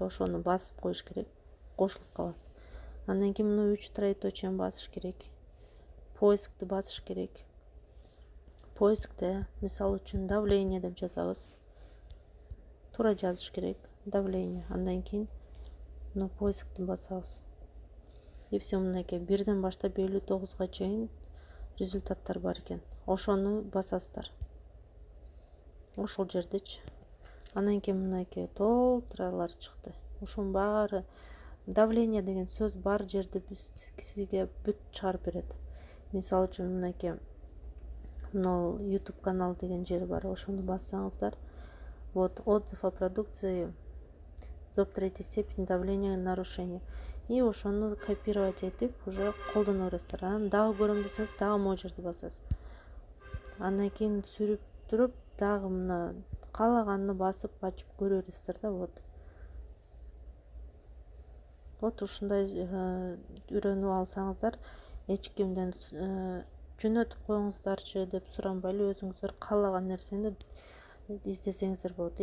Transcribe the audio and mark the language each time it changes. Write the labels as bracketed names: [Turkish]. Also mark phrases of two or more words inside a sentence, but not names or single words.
[Kyrgyz] Ошону басып коюш керек. Кошулуп каласыз. Андан кийин мына 3 троеточияны басыш керек. Поискти басыш керек. Поискте, мисалы үчүн давление деп жазабыз. Туура жазыш керек. Давление. Андан кийин мына поискти басабыз. [Russian] И все, [Kyrgyz] мынакей 1ден баштап 59га чейин результаттар бар экен. Ошону басасыздар. Ошол жердечи. Андан кийин мынакей толтуралар чыкты. Ушунун баары давление деген сөз бар жерде сизге бүт чыгарып берет. Мисалы үчүн мынакей мынау YouTube канал деген жери бар. Ошону бассаңыздар, [Russian] вот отзыв о продукции зоб третьей степени давления нарушения. [Kyrgyz] И ошону копировать этип уже колдоно бересиздер. Анан дагы көрөм десеңиз, дагы могу жерди басасыз. Андан кийин сүрүп туруп, дагы мына каалаганды басып ачып көрө бересиздер да, вот. Вот ушундай үйрөнүп алсаңыздар, эч кимден жөнөтүп коюңуздарчы деп суранбайлы, өзүңүздөр каалаган нерсени издесеңиздер болот.